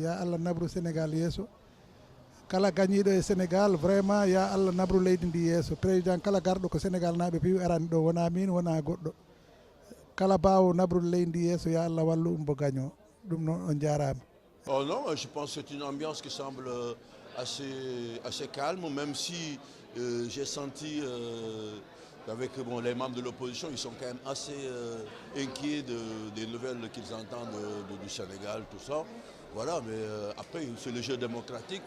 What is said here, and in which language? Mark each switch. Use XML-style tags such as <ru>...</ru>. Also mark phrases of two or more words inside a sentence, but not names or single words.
<ar>Ya Allah</ar> <ff>nabru Sénégal yeeso. Kala gañiɗo e Sénégal vraiment</ff> <ar>ya Allah</ar> <ff>nabru leydi ndi yeeso. Président kala garɗo ko Sénégal naaɓe piwi arani ɗo, wona min wona goɗɗo. Kala bawo nabrude leydi ndi yeeso</ff> <ar>ya Allah</ar> <ff>wallu mbo gaño. Ɗum noon on jarama.</ff> <fr>Oh non, je pense que c'est une ambiance qui semble assez calme, même si j'ai senti qu'avec les membres de l'opposition, ils sont quand même assez inquiets des nouvelles qu'ils entendent du Sénégal, tout ça. Voilà, mais après, c'est le jeu démocratique.</fr>